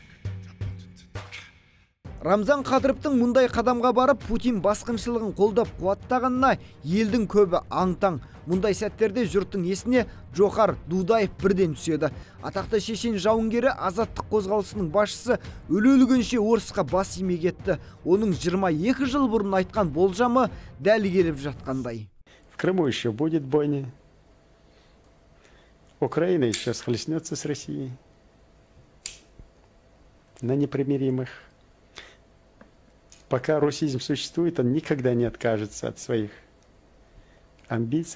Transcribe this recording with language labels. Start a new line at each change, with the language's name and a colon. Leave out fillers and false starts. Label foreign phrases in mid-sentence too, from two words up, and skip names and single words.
Kazakh: Рамзан Қадыровтың мұндай қадамға барып Путин басқыншылығын қолдап қуаттағанына елдің көбі аң-таң. Мұндай сәттерде жұрттың есіне Джохар Дудаев бірден түседі. Атақты шешен жауынгері азаттық қозғалысының басшысы өле-өлгенше орысқа бас имек етті. Оның 22 жыл бұрын айтқан болжамы дәл келіп жатқандай.
Russian: В Крыму еще будет бойня. Украина еще схлестнется с Россией на непримиримых. Пока русизм существует, он никогда не откажется от своих амбиций.